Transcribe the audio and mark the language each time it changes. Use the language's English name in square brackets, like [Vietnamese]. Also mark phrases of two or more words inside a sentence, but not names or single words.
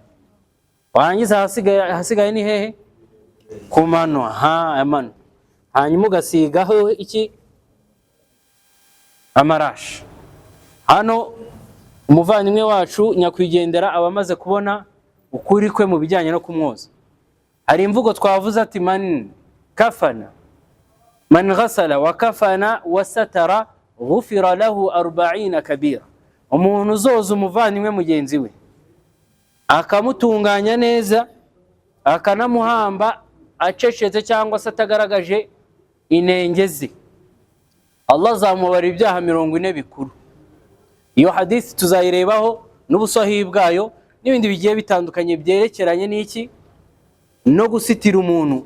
[Kinyarwanda] Warangiza hasigaye ni hehe, ku mano. Amano. Hanyuma ugasigaho iki, amarashi. Hano umuvandimwe wacu nyakwigendera abamaze kubona ukuri kwe mu bijyanye no kumwoza. Hari imvugo twavuze ati [Arabic] من غسل وكفن وستر غفر له 40 كبيرة. [Kinyarwanda] Umuntu uzoza umuvandimwe mugenzi we, akamutunganya neza, akanamuhamba acecetse cyangwa se atagaragaje inengezi, Allah azamubarira ibyaha 40 bikuru. Iyo hadith tuzayirebaho n'ubusahihi bwayo n'ibindi bigiye bitandukanye byerekeranye n'iki no gusitira umuntu.